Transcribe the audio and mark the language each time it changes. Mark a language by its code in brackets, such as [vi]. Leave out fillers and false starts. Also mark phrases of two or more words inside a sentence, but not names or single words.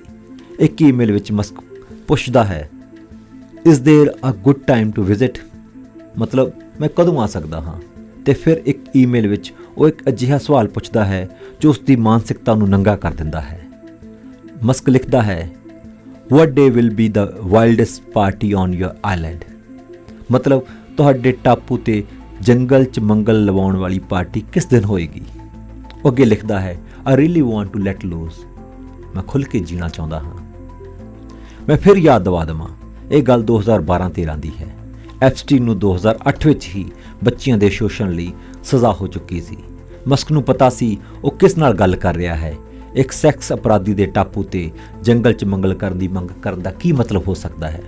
[pa] ਇੱਕ ਈਮੇਲ ਵਿੱਚ ਮਸਕ ਪੁੱਛਦਾ ਹੈ, [en] is there a good time to visit, [pa] ਮਤਲਬ ਮੈਂ ਕਦੋਂ ਆ ਸਕਦਾ ਹਾਂ। ਤੇ ਫਿਰ ਇੱਕ ਈਮੇਲ ਵਿੱਚ ਉਹ ਇੱਕ ਅਜਿਹਾ ਸਵਾਲ ਪੁੱਛਦਾ ਹੈ ਜੋ ਉਸ ਦੀ ਮਾਨਸਿਕਤਾ ਨੂੰ ਨੰਗਾ ਕਰ ਦਿੰਦਾ ਹੈ। ਮਸਕ ਲਿਖਦਾ ਹੈ, [en] what day will be the wildest party on your island, [pa] ਮਤਲਬ ਤੁਹਾਡੇ ਟਾਪੂ ਤੇ ਜੰਗਲ 'ਚ ਮੰਗਲ ਲਵਾਉਣ ਵਾਲੀ ਪਾਰਟੀ ਕਿਸ ਦਿਨ ਹੋਏਗੀ। ਉਹ ਅੱਗੇ ਲਿਖਦਾ ਹੈ, [en] I really want to let loose, [pa] ਮੈਂ ਖੁੱਲ੍ਹ ਕੇ ਜੀਣਾ ਚਾਹੁੰਦਾ ਹਾਂ। ਮੈਂ ਫਿਰ ਯਾਦ ਦਿਵਾ ਦੇਵਾਂ, ਇਹ ਗੱਲ 2012-13 ਦੀ ਹੈ। ਐਪਸਟੀਨ ਨੂੰ 2008 ਵਿੱਚ ਹੀ ਬੱਚਿਆਂ ਦੇ ਸ਼ੋਸ਼ਣ ਲਈ ਸਜ਼ਾ ਹੋ ਚੁੱਕੀ ਸੀ। ਮਸਕ ਨੂੰ ਪਤਾ ਸੀ ਉਹ ਕਿਸ ਨਾਲ ਗੱਲ ਕਰ ਰਿਹਾ ਹੈ। ਇੱਕ ਸੈਕਸ ਅਪਰਾਧੀ ਦੇ ਟਾਪੂ ਤੇ ਜੰਗਲ 'ਚ ਮੰਗਲ ਕਰਨ ਦੀ ਮੰਗ ਕਰਨ ਦਾ ਕੀ ਮਤਲਬ ਹੋ ਸਕਦਾ ਹੈ?